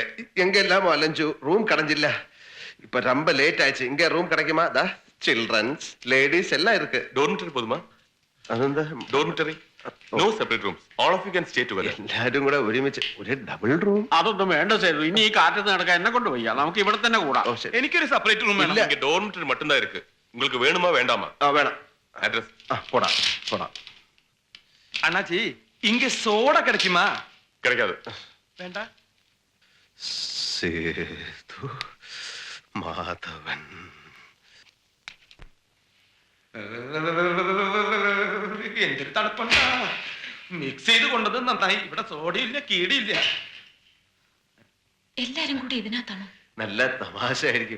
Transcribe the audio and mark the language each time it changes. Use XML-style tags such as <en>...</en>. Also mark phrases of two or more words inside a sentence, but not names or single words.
<ta>எங்க எல்லாமோ அலைஞ்சு ரூம் கிடைஞ்சில்ல. இப்ப ரொம்ப லேட் ஆயிடுச்சு. இங்க ரூம் கிடைக்குமா? தா சில்ட்ரன்ஸ் லேடிஸ் எல்லாம் இருக்கு. டார்மிட்டரி போதுமா?</ta> <ml>അതെന്താ</ml> <en>Dormitory? No separate rooms. All of you can stay together.</en> <ml>എല്ലാരും കൂടെ ഒരുമിച്ച് ഒരു</ml> <en>double room.</en> <ml>അതൊന്നും വേണ്ട സേതു. ഇനി ഈ കാറ്റത്ത് നടക്കാൻ എന്നെ കൊണ്ട് വയ്യ. നമുക്ക് ഇവിടെ തന്നെ കൂടാം. എനിക്കൊരു</ml> <en>separate room</en> <ml>വേണം.</ml> <ta>இங்க ഡോർമിറ്ററി மட்டும்தான் இருக்கு. உங்களுக்கு வேணுமா வேண்டாமா?</ta> <ml>വേണം.</ml> <ta>அட்ரஸ் போடா போடா. அண்ணாச்சி இங்க சோடா கிடைக்குமா? கிடைக்காது. வேண்டா.</ta> <ml>சேது മാധവൻ. എന്തൊരു തണുപ്പുണ്ടാ. മിക്സ് ചെയ്ത് കൊണ്ടത് നന്നായി. ഇവിടെ സോഡയില്ല കീടിയില്ല. എല്ലാരും കൂടി ഇതിനകത്താണോ? നല്ല തമാശ ആയിരിക്കും.</ml>